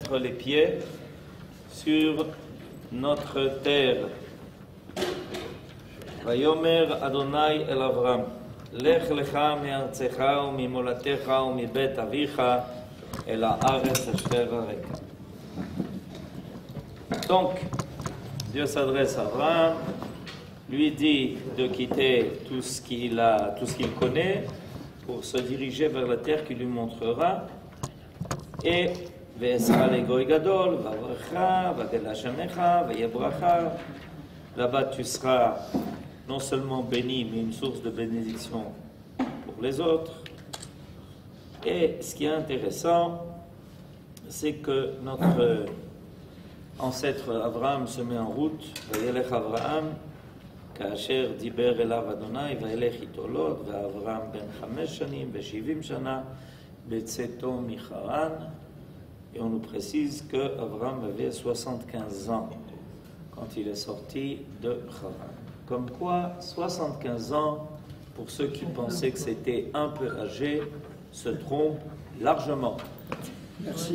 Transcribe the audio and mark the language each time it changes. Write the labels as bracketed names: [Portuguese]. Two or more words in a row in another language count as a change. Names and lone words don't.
[French] les pieds sur notre terre. [Hebrew] ויאמר ה' אל אברם לך לך מארצך וממולדתך ומבית אביך אל הארץ אשר אראך. [French] Donc, Dieu s'adresse à Abraham, lui dit de quitter tout ce qu'il connaît pour se diriger vers la terre qu'il lui montrera. Et là-bas tu seras non seulement béni, mais une source de bénédiction pour les autres. Et ce qui est intéressant, c'est que notre ancêtre Abraham se met en route. [Hebrew] וילך אברהם, כאשר דיבר אליו אדוני, וילך איתו לוט, ואברהם בן 5 שנים ו70 שנה בצאתו מחרן. [French] Et on nous précise que Abraham avait 75 ans quand il est sorti de Haran. Comme quoi, 75 ans, pour ceux qui pensaient que c'était un peu âgé, se trompent largement. Merci.